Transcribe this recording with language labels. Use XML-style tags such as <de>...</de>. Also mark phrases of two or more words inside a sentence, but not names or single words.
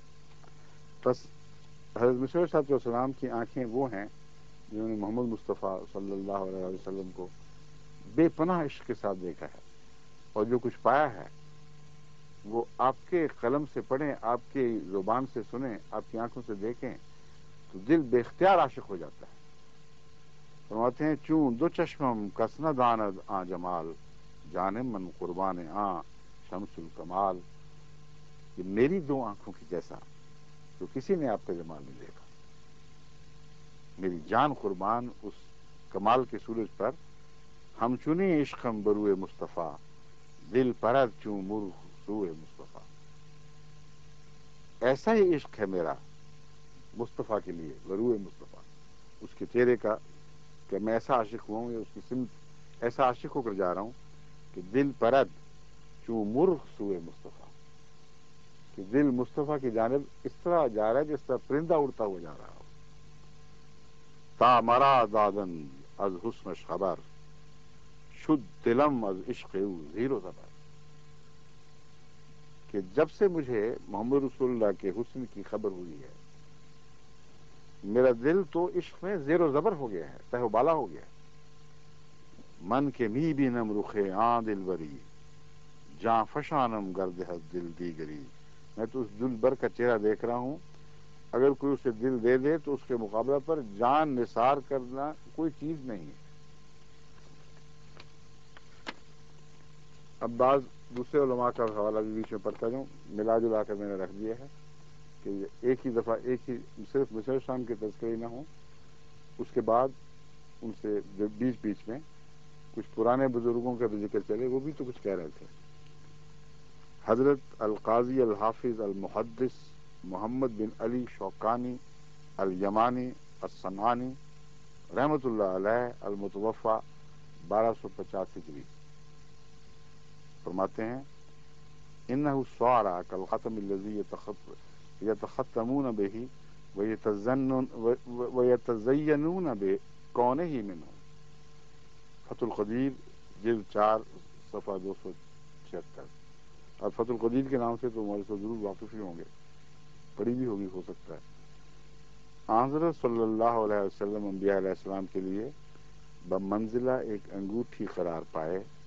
<ur>بس حضرت مسیح</ur> <ar>صلی اللہ علیہ وسلم</ar> <ur>کی آنکھیں وہ ہیں جنہوں نے محمد مصطفیٰ</ur> <ar>صلی اللہ علیہ وسلم</ar> <ur>کو بے پناہ عشق کے ساتھ دیکھا ہے، اور جو کچھ پایا ہے وہ آپ کے قلم سے پڑھیں، آپ کی زبان سے سنیں، آپ کی آنکھوں سے دیکھیں تو دل بے اختیار عاشق ہو جاتا ہے. فرماتے ہیں</ur> <fa>چون دو چشمم کس نہ داند آ جمال، جانم من قربان آ شمس الکمال.</fa> <ur>کہ میری دو آنکھوں کی جیسا تو کسی نے آپ کا جمال نہیں دیکھا. میری جان قربان اس کمال کے سورج پر،</ur> <fa>ہم چنی عشقم بروئے مصطفیٰ، دل پرد چوں مرغ سوئے مصطفیٰ.</fa> <ur>ایسا ہی عشق ہے میرا مصطفیٰ کے لیے، بروئے مصطفیٰ، اس کے چہرے کا، کہ میں ایسا عاشق ہوں یا اس کی سمت ایسا عاشق ہو کر جا رہا ہوں کہ</ur> <fa>دل پرد چوں مرغ سوئے مصطفیٰ،</fa> <ur>کہ دل مصطفیٰ کی جانب اس طرح جا رہا ہے جس طرح پرندہ اڑتا ہوا جا رہا ہو.</ur> <fa>تا مرا دادن از حسنش خبر، شد دلم از عشق او زیر و زبر.</fa> <ur>کہ جب سے مجھے محمد رسول اللہ کے حسن کی خبر ہوئی ہے، میرا دل تو عشق میں زیر و زبر ہو گیا ہے، تہ و بالا ہو گیا ہے.</ur> <fa>من کے می بینم رخے آن دل بری، جاں فشانم گرد دل دیگری.</fa> <ur>میں تو اس دل بر کا چہرہ دیکھ رہا ہوں، اگر کوئی اسے دل دے دے تو اس کے مقابلہ پر جان نثار کرنا کوئی چیز نہیں ہے. اب بعض دوسرے علماء کا حوالہ بھی بیچ میں پڑھتا جاؤں، ملا جلا کر میں نے رکھ دیا ہے کہ ایک ہی دفعہ ایک ہی صرف مسیح شام کے تذکرے نہ ہوں، اس کے بعد ان سے بیچ بیچ میں کچھ پرانے بزرگوں کا بھی ذکر چلے، وہ بھی تو کچھ کہہ رہے تھے. حضرت القاضی الحافظ المحدث محمد بن علی شوقانی الیمانی الصنعانی</ur> <ar>رحمۃ اللہ علیہ</ar> <ur>المتوفى 1250 ہجری فرماتے ہیں</ur> <ar>انہ الصعرا کالختم الذی یتختمون به ویتزینون بکونہ منہ.</ar> <ur>فتح القدیر جلد 4 صفحہ 276. اور فتح القدیر کے نام سے تو ہمارے ساتھ ضرور واقف ہی ہوں گے. پڑھی بھی ہوگی ہو سکتا ہے. حضرت</ur> <ar>صلی اللہ علیہ وسلم</ar> <ur>انبیاء</ur> <ar>علیہ السلام</ar> <ur>کے لیے بمنزلہ ایک انگوٹھی قرار پائے.</ur>